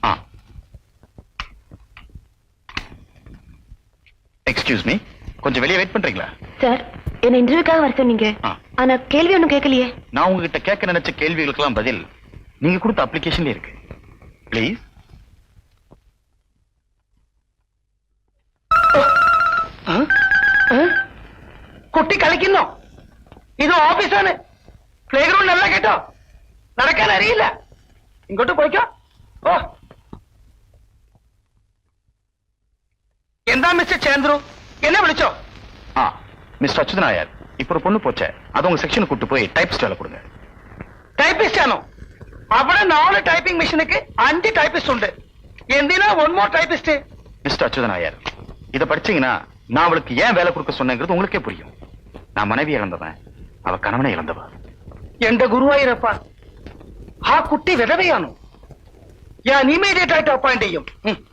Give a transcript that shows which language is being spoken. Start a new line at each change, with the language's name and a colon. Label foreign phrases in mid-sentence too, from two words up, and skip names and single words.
English: excuse me,
Tamil: கொஞ்சம் வெளியே வெயிட் பண்றீங்களா? சார், என்ன இன்டர்வியூக்காக வர சொன்னீங்க. ஆனா கேள்வி ஒண்ணும் கேட்கலையே. நான் உங்ககிட்ட கேட்க நினைச்ச கேள்விகளுக்கெல்லாம் பதில் நீங்க கொடுத்த அப்ளிகேஷன்ல இருக்கு. ப்ளீஸ்.
Malayalam: കുട്ടി കളിക്കുന്നോ? ഇത് ഓഫീസാണ്.
English: play ground
Malayalam: അല്ല കേട്ടോ. നടക്കാൻ അറിയില്ല. ഇങ്ങോട്ട് പോയിക്കോ. ഓ, എന്താ മിസ്റ്റർ ചന്ദ്രു, എന്നെ വിളിച്ചോ?
Tamil: மிஸ்டர் அச்சுதனாயர், இப்ப ஒரு பொண்ணு போச்சே, அது உங்க செக்ஷன் கூட்டு போய் டைப்பிஸ்ட் வேலை கொடுங்க.
Malayalam: ടൈപ്പിസ്റ്റ് ആണോ? അവിടെ 4
English: typing machine
Malayalam: 5 ടൈപ്പിസ്റ്റ് ഉണ്ട്. എന്തിനാ
English: one more typist?
Tamil: மிஸ்டர் அச்சுதன் நாயர், இத படிச்சீங்கன்னா நான் அவளுக்கு ஏன் வேலை கொடுக்க சொன்னேங்கிறது உங்களுக்கே புரியும். நான் மனைவி இழந்தவன், அவ கணவனை இழந்தவ.
Malayalam: എന്റെ ഗുരുവായൂരപ്പ, ആ കുട്ടി വിധവയാണോ? ഞാൻ ഇമീഡിയറ്റ് ആയിട്ട് അപ്പോയിന്റ് ചെയ്യും.